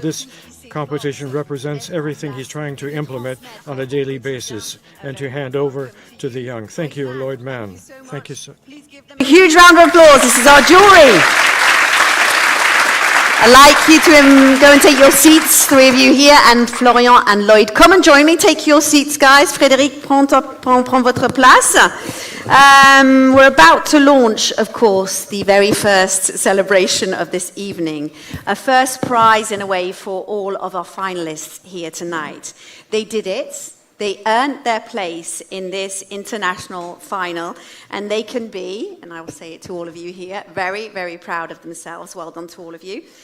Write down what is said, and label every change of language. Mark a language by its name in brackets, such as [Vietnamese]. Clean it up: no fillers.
[English] This competition represents everything he's trying to implement on a daily basis and to hand over to the young. Thank you, Lloyd Mann. Thank you, sir. A huge round of applause. This is our jury. I'd like you to go and take your seats, three of you here, and Florian and Lloyd. Come and join me. Take your seats, guys. [French] Frédéric, prends votre place. [English] We're about to launch, of course, the very first celebration of this evening. A first prize, in a way, for all of our finalists here tonight. They did it. They earned their place in this international final, and they can be, and I will say it to all of you here, very, very proud of themselves. Well done to all of you.